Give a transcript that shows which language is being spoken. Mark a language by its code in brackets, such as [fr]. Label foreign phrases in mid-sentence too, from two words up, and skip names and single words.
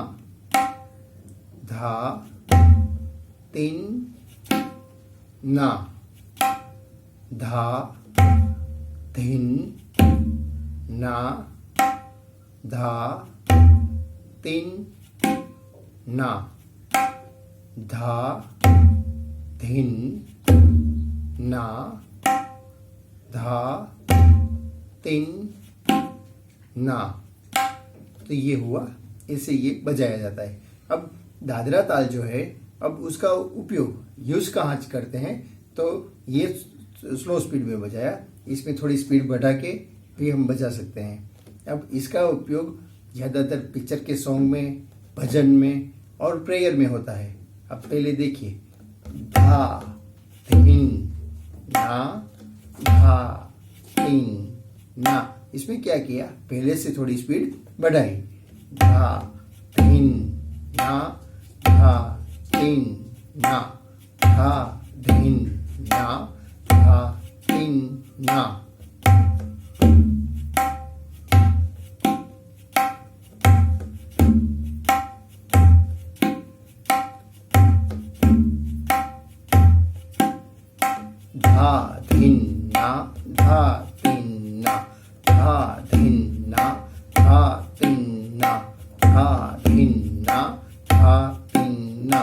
[hi] धा, तीन, ना, धा, धिन, ना, धा, तीन, ना, धा, धिन, ना, धा, तीन, ना। तो ये हुआ, इससे ये बजाया जाता है। अब दादरा ताल जो है, अब उसका उपयोग यूज कहाँ करते हैं, तो ये [en] slow speed [hi] में बजाया, इसमें थोड़ी स्पीड बढ़ा के भी हम बजा सकते हैं। अब इसका उपयोग ज़्यादातर पिक्चर के सॉन्ग में, भजन में और प्रेयर में होता है। अब पहले देखिए, धा, धिन, ना, धा, तीन, ना। इसमें क्या किया, पहले से थोड़ी स्पीड बढ़ाई, धा, धिन, ना, धा, तीन, ना, धा, धिन, ना, धा, तीन, ना। धा, धिन, ना, धा, तीन, ना, धा, धिन, ना, धा, तीन, ना, धा, धिन, ना, धा, तीन, ना।